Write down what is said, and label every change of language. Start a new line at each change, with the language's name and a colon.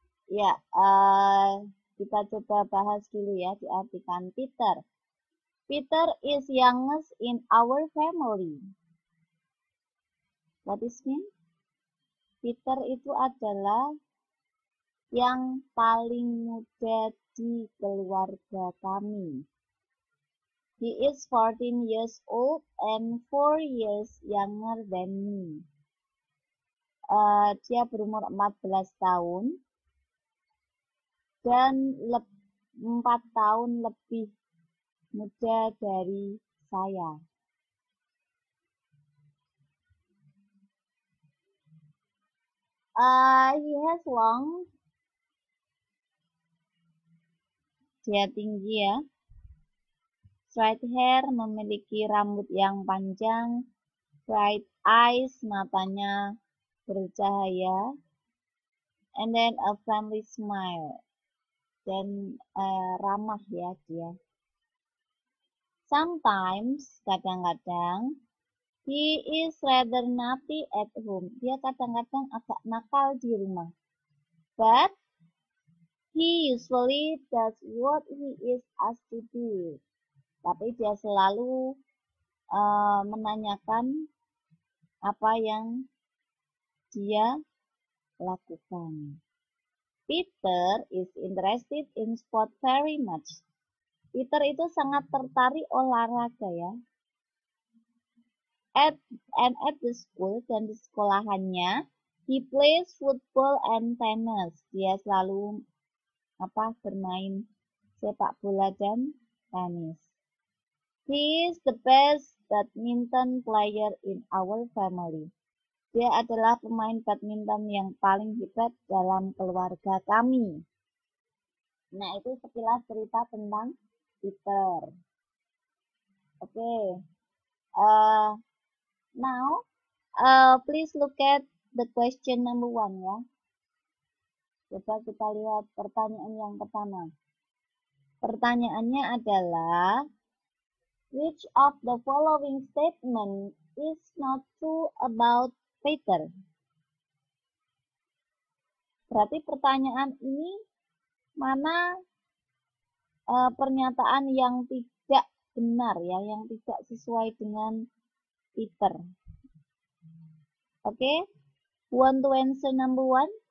Indonesian: Ya, kita coba bahas dulu ya, diartikan Peter.
English: Peter is youngest in our family. What is mean?
Indonesian: Peter itu adalah yang paling muda di keluarga kami.
English: He is 14 years old and 4 years younger than me.
Indonesian: Dia berumur 14 tahun dan 4 tahun lebih muda dari saya.
English: He has long,
Indonesian: dia tinggi ya.
English: Straight hair,
Indonesian: memiliki rambut yang panjang.
English: Bright eyes,
Indonesian: matanya bercahaya.
English: And then a friendly smile.
Indonesian: Dan ramah ya dia.
English: Sometimes,
Indonesian: kadang-kadang,
English: he is rather naughty at home.
Indonesian: Dia kadang-kadang agak nakal di rumah.
English: But he usually does what he is asked to do.
Indonesian: Tapi dia selalu menanyakan apa yang dia lakukan.
English: Peter is interested in sport very much. Peter
Indonesian: itu sangat tertarik olahraga ya.
English: At at the school,
Indonesian: dan di sekolahannya,
English: he plays football and tennis.
Indonesian: Dia selalu bermain sepak bola dan tenis.
English: He is the best badminton player in our family.
Indonesian: Dia adalah pemain badminton yang paling hebat dalam keluarga kami. Nah, itu sekilas cerita tentang Peter. Okay.
English: Now, please look at the question number 1 ya.
Indonesian: Coba kita lihat pertanyaan yang pertama. Pertanyaannya adalah,
English: which of the following statement is not true about Peter?
Indonesian: Berarti pertanyaan ini mana pernyataan yang tidak benar ya, yang tidak sesuai dengan Peter.
English: Oke, want to answer number 1?